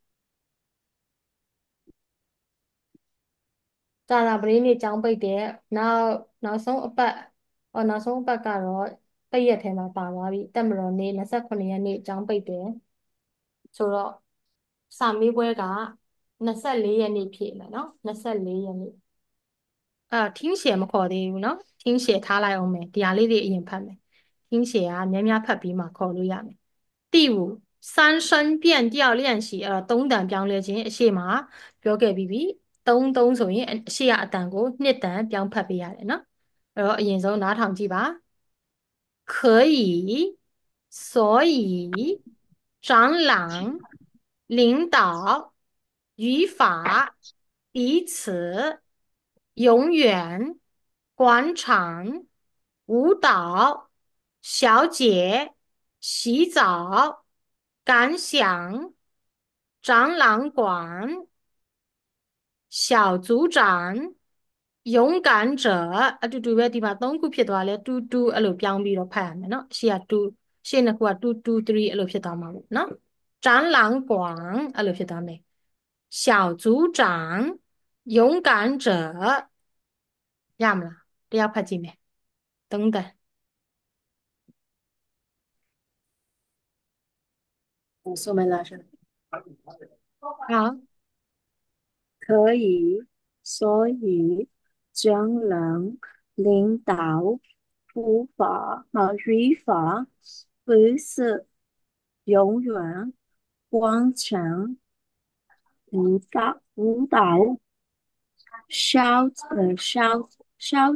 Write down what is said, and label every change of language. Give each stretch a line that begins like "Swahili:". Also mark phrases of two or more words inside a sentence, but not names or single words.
Burmese: ကြာတာပတေးနေ့အကြောင်းပိတ်တယ်နောက်ဆုံးအပတ်နောက်ဆုံးအပတ်ကတော့ပိတ်ရက်ထဲမှာပါသွားပြီတက်မတော်နေ့29ရက်နေ့အကြောင်းပိတ်တယ်ဆိုတော့စာမေးပွဲက24ရက်နေ့ဖြည့်မယ်နော်24ရက်နေ့听写မခေါ် သေးဘူးเนาะ听写ထားလိုက်အောင်မယ်ဒီဟာလေးတွေအရင်ဖတ်မယ်听写ကများများဖတ်ပြီးမှခေါ်လို့ရမယ်
Chinese: 第五三声变调练习
Burmese: သုံးတန်ပြောင်းလဲခြင်း အရှိမပြောခဲ့ပြီးပြီသုံးဆိုရင်အရှိရအတန်ကိုနှစ်တန်ပြောင်းဖတ်ပေးရတယ်เนาะအဲ့တော့အရင်ဆုံးနားထောင်ကြည့်ပါ可
Chinese: 以所以长廊领导语法彼此永远广场舞蹈小姐洗澡感想展览馆小组长勇敢者
Burmese: အတူတူပဲဒီမှာ3ခုဖြစ်သွားလဲ2အဲ့လိုပြောင်းပြီးတော့ဖတ်ရမယ်เนาะရှေ့က2ရှေ့နှစ်ခုက2 2 3အဲ့လိုဖြစ်သွားမှာပေါ့เนาะ展览馆အဲ့လိုဖြစ်သွားမယ်
Chinese: 小组长勇敢者
Burmese: ရမလားတယောက်ဖတ်ကြည့်မယ်3တန်
Chinese: 说没老师，好可以，所以，将人，领导，语法，不是，永远，广场，舞蹈，烧呃烧烧